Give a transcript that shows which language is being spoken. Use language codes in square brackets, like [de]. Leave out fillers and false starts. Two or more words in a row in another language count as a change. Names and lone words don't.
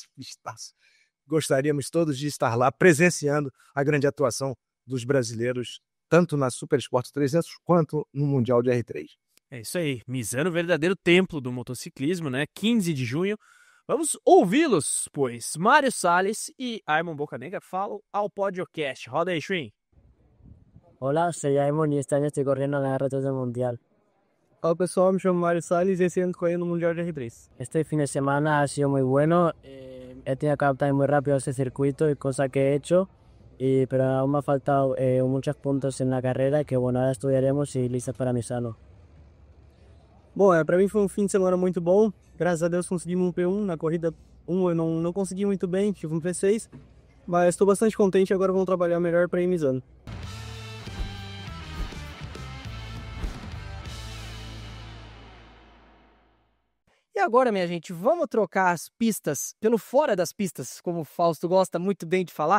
[pt] Gostaríamos todos de estar lá presenciando a grande atuação dos brasileiros, tanto na Super Sport 300 quanto no Mundial de R3. É isso aí, Misano, verdadeiro templo do motociclismo, né? 15 de junho. Vamos ouvi-los, pois Mário Salles e Aimon Bocanegra falam ao podcast. Roda aí, Shrin. [es] Hola, soy Aimon y este año estoy corriendo en la R3 del Mundial. [pt] Olá pessoal, me chamo Mário Salles e esse ano correndo no Mundial de R3. [es] Este fin de semana ha sido muy bueno. He tenido que adaptarme muy rápido a ese circuito y cosa que he hecho. Pero aún me ha faltado muchos puntos en la carrera que bueno, ahora estudiaremos y listas para Misano. [pt] Bom, para mim foi um fim de semana muito bom. Graças a Deus conseguimos um P1 na corrida 1. Eu não consegui muito bem, tive um P6. Mas estou bastante contente e agora vamos trabalhar melhor para ir Misano. E agora, minha gente, vamos trocar as pistas pelo fora das pistas, como o Fausto gosta muito bem de falar.